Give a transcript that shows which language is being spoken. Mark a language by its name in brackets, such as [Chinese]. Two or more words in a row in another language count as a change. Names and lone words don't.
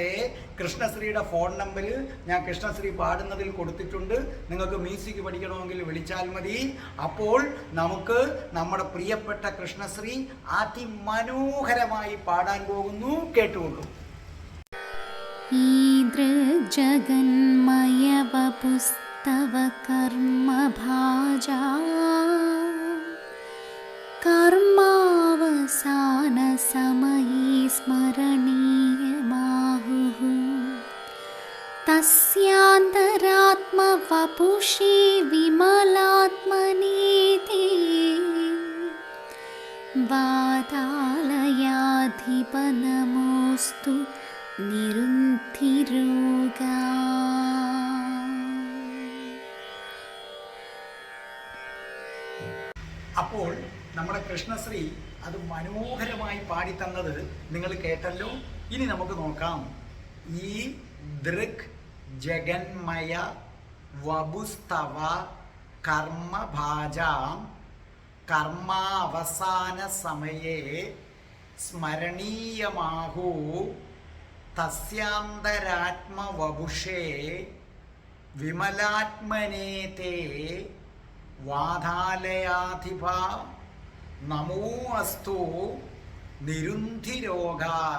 [Malayalam] കൃഷ്ണശ്രീയുടെ ഫോൺ നമ്പർ ഞാൻ കൃഷ്ണശ്രീ പാടുന്നതിൽ കൊടുത്തിട്ടുണ്ട്. നിങ്ങൾക്ക് മ്യൂസിക് പഠിക്കണമെങ്കിൽ വിളിച്ചാൽ മതി. അപ്പോൾ നമുക്ക് നമ്മുടെ പ്രിയപ്പെട്ട കൃഷ്ണശ്രീ അതിമനോഹരമായി പാടാൻ പോകുന്നു. കേട്ടുകൊള്ളൂ. [Sanskrit] ईदृजगन्मयवपुस्तव कर्मभाजा कर्मावसानसमये स्मरणीयमाहुः तस्यान्तरात्मवपुषि विमलात्मनीति वातालयाधिपनमोऽस्तु निरुन्धिरोगा. [Malayalam] അപ്പോൾ നമ്മുടെ കൃഷ്ണശ്രീ അത് മനോഹരമായി പാടിത്തന്നത് നിങ്ങൾ കേട്ടല്ലോ. ഇനി നമുക്ക് നോക്കാം. [Sanskrit] ഈ ദൃക് ജഗന്മയ വപുസ്തവ കർമ്മഭാജാം കർമാവസാന സമയേ സ്മരണീയമാഹു തസ്യാന്തരാത്മവപുഷേ വിമലാത്മനേ തേ വാധാലയാധിപ നമോ അസ്തു നിരുന്ധിരോഗാൻ.